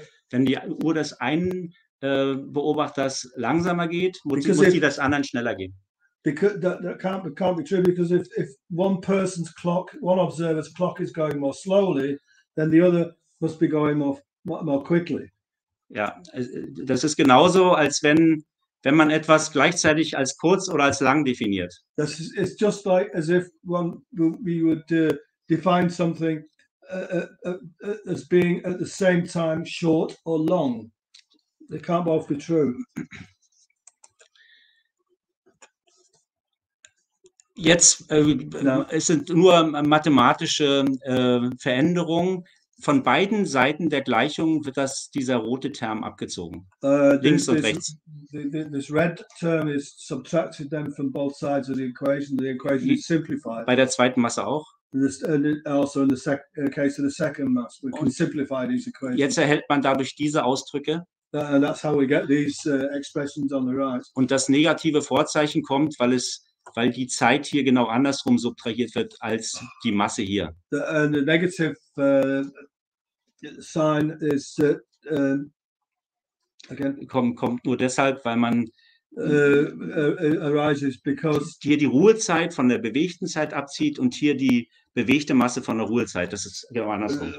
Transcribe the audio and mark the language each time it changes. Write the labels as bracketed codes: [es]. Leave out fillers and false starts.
[de] wenn die Uhr des einen Beobachters langsamer geht, muss die des anderen schneller gehen. [en] Because that can't be true because if one observer's clock is going more slowly, then the other must be going more quickly. [de] Ja, das ist genauso, als wenn man etwas gleichzeitig als kurz oder als lang definiert. [en] It's just like as if we would define something as being at the same time short or long. They can't both be true. [de] Jetzt es sind nur mathematische Veränderungen. Von beiden Seiten der Gleichung wird dieser rote Term abgezogen. Links und rechts. [en] This red term is subtracted then from both sides of the equation. The equation is simplified. [de] Bei der zweiten Masse auch. [en] Also in the case of the second mass, we can simplify these equations. [de] Jetzt erhält man dadurch diese Ausdrücke. [en] And that's how we get these expressions on the right. [de] Und das negative Vorzeichen kommt, weil die Zeit hier genau andersrum subtrahiert wird als die Masse hier. [en] The negative sign is again [de] kommt nur deshalb, weil man [en] arises because [de] hier die Ruhezeit von der bewegten Zeit abzieht und hier die bewegte Masse von der Ruhezeit. Das ist genau andersrum.